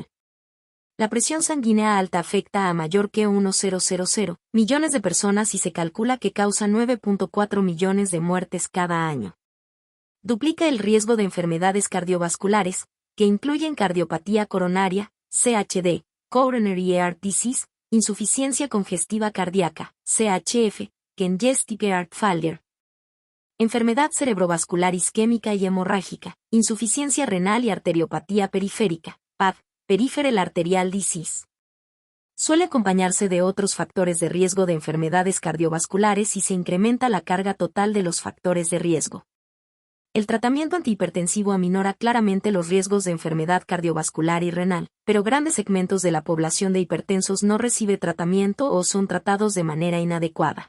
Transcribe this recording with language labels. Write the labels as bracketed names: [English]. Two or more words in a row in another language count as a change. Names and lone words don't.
[Spanish] La presión sanguínea alta afecta a mayor que 1,000 millones de personas y se calcula que causa 9,4 millones de muertes cada año. Duplica el riesgo de enfermedades cardiovasculares, que incluyen cardiopatía coronaria, [English] CHD, coronary heart disease, [Spanish] insuficiencia congestiva cardíaca, [English] CHF, congestive heart failure, [Spanish] enfermedad cerebrovascular isquémica y hemorrágica, insuficiencia renal y arteriopatía periférica, [English] PAD, peripheral arterial disease. [Spanish] Suele acompañarse de otros factores de riesgo de enfermedades cardiovasculares y se incrementa la carga total de los factores de riesgo. El tratamiento antihipertensivo aminora claramente los riesgos de enfermedad cardiovascular y renal, pero grandes segmentos de la población de hipertensos no recibe tratamiento o son tratados de manera inadecuada.